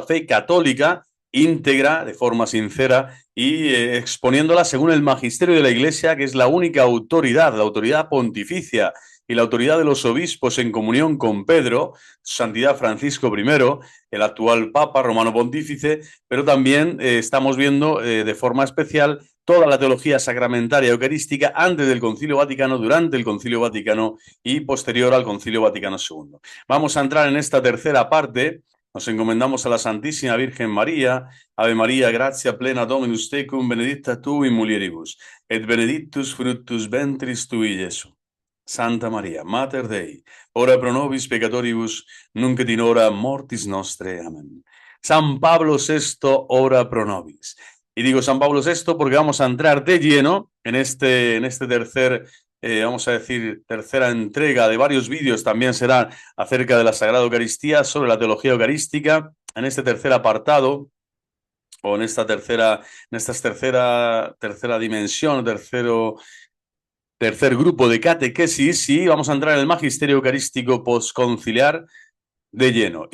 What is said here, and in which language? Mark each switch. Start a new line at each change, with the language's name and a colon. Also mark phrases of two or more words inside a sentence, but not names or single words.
Spanish: fe católica íntegra, de forma sincera y exponiéndola según el magisterio de la Iglesia, que es la única autoridad, la autoridad pontificia y la autoridad de los obispos en comunión con Pedro, Santidad Francisco I, el actual Papa Romano Pontífice, pero también estamos viendo de forma especial toda la teología sacramentaria eucarística antes del Concilio Vaticano, durante el Concilio Vaticano y posterior al Concilio Vaticano II. Vamos a entrar en esta tercera parte. Nos encomendamos a la Santísima Virgen María.
Latin: Ave María, gratia plena Dominus tecum, benedicta tu in mulieribus, et benedictus fructus ventris tui, Iesus. Santa María, Mater Dei, ora pro nobis peccatoribus, nunc et in hora mortis nostre.
Spanish: Amén. San Pablo VI,
Latin: ora pro nobis.
Spanish: Y digo San Pablo VI porque vamos a entrar de lleno en este tercer, vamos a decir, tercera entrega de varios vídeos, también será acerca de la Sagrada Eucaristía, sobre la teología eucarística, en este tercer apartado, o en esta tercera dimensión, tercer grupo de catequesis, y vamos a entrar en el magisterio eucarístico postconciliar de lleno.